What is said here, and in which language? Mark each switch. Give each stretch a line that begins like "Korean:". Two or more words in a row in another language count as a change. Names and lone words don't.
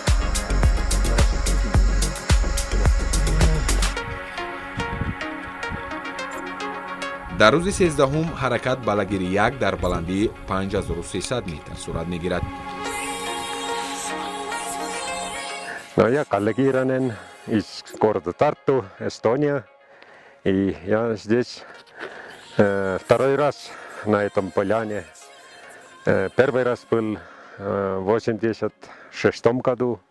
Tajik: дар рӯзи 13-ум ҳаракат ба лагери 1 дар баландии 5300 метр сурат мегирад.
Russian: Но я коллегированный из города Тарту, Эстония. И я здесь второй раз на этом поляне. Первый раз был в 86 году.